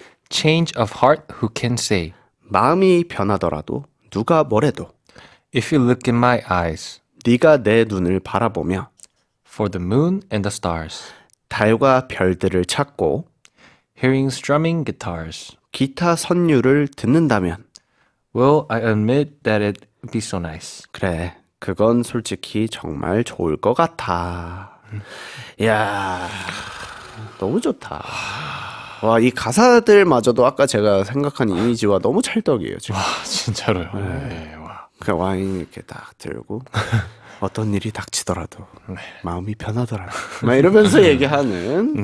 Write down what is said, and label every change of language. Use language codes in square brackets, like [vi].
[en] Change of heart who can say. [ko] 마음이 변하더라도 누가 뭐래도 [en] If you look in my eyes. [ko] 네가 내 눈을 바라보며 [en] For the moon and the stars. [ko] 달과 별들을 찾고 [en] Hearing strumming guitars. [ko] 기타 선율을 듣는다면 [en] Well, I admit that it'd be so nice. [ko] 그래, 그건 솔직히 정말 좋을 것 같아. 이야, 너무 좋다. 와, 이 가사들마저도 아까 제가 생각한 이미지와 너무 찰떡이에요, 지금. 진짜로요. 네. 와. 그 와인 이렇게 딱 들고 어떤 일이 닥치더라도 마음이 변하더라도 막 이러면서 얘기하는